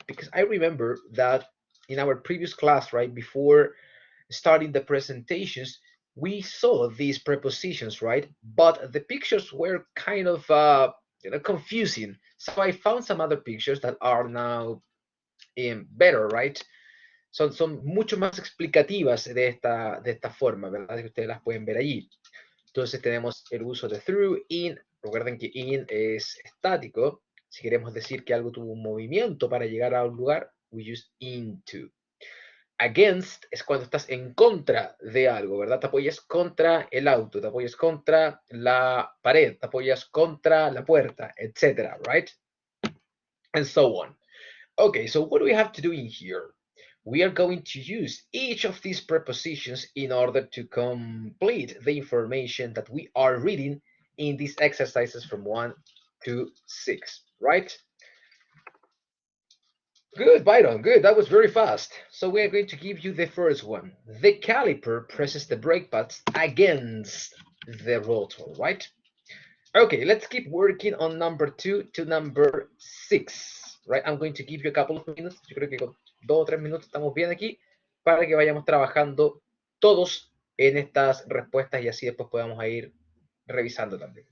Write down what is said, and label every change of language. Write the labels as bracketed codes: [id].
[en] Because I remember that in our previous class, right, before starting the presentations, we saw these prepositions, right? But the pictures were kind of confusing. So I found some other pictures that are now better, right? [es] Son mucho más explicativas de esta forma, ¿verdad? Que ustedes las pueden ver allí. Entonces tenemos el uso de through, in. Recuerden que in es estático. Si queremos decir que algo tuvo un movimiento para llegar a un lugar, [en] we use into. [es] Against es cuando estás en contra de algo, ¿verdad? Te apoyas contra el auto, te apoyas contra la pared, te apoyas contra la puerta, etc. [en] Right? And so on. Okay, so what do we have to do in here? We are going to use each of these prepositions in order to complete the information that we are reading in these exercises from 1 to 6, right? Good, Byron, good. That was very fast. So we are going to give you the first one. The caliper presses the brake pads against the rotor, right? Okay, let's keep working on number 2 to number 6, right? I'm going to give you a couple of minutes. [es] Yo creo que con 2 o 3 minutos estamos bien aquí para que vayamos trabajando todos en estas respuestas y así después podamos ir revisando también.